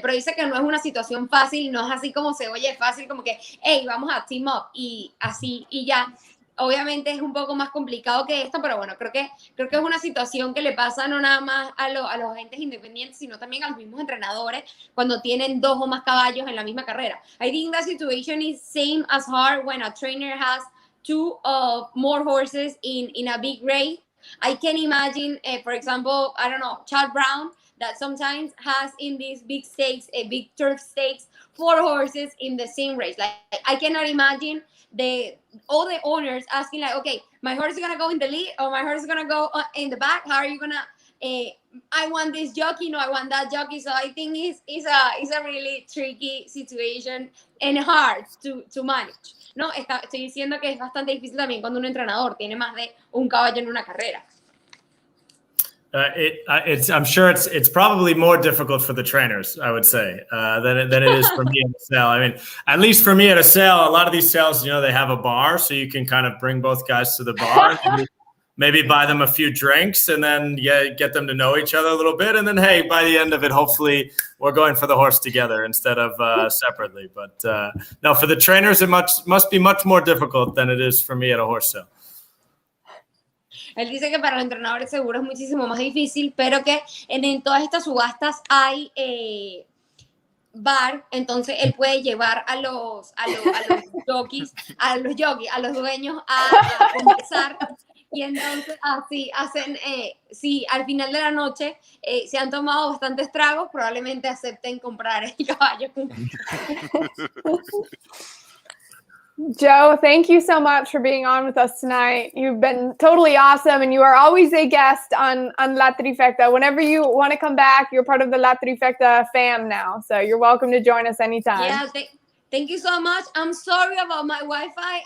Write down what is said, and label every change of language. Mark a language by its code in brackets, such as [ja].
[es] Pero dice que no es una situación fácil, no es así como se oye fácil, como que, hey, vamos a [en] team up [es] y así y ya. obviamente es un poco más complicado que esto, pero bueno, creo que es una situación que le pasa no nada más a los agentes independientes, sino también a los mismos entrenadores cuando tienen 2 o más caballos en la misma carrera. [en] I think that situation is same as hard when a trainer has 2 or more horses in a big race. I can imagine, for example, I don't know, Chad Brown, that sometimes has in these big stakes, big turf stakes, 4 horses in the same race. Like I cannot imagine all the owners asking like, okay, my horse is gonna go in the lead or my horse is gonna go in the back. How are you gonna? I want this jockey, no, I want that jockey. So I think it's a really tricky situation and hard to manage. [es] No, estoy diciendo que es bastante difícil también cuando un entrenador tiene más de un caballo en una carrera. [en] I'm sure it's probably more difficult for the trainers, I would say, than it is for me at a sale. I mean, at least for me at a sale, a lot of these sales, they have a bar, so you can kind of bring both guys to the bar, maybe buy them a few drinks, and then get them to know each other a little bit, and then hey, by the end of it, hopefully we're going for the horse together instead of separately. But no, for the trainers, it must be much more difficult than it is for me at a horse sale. [es] Él dice que para los entrenadores seguro es muchísimo más difícil, pero que en todas estas subastas hay bar, entonces él puede llevar a los jockeys, a los dueños a conversar, y entonces así hacen, si al final de la noche se han tomado bastantes tragos, probablemente acepten comprar el caballo. [en] Joe, thank you so much for being on with us tonight. You've been totally awesome, and you are always a guest on La Trifecta. Whenever you want to come back, you're part of the La Trifecta fam now, so you're welcome to join us anytime. Yeah, thank you so much. I'm sorry about my Wi-Fi.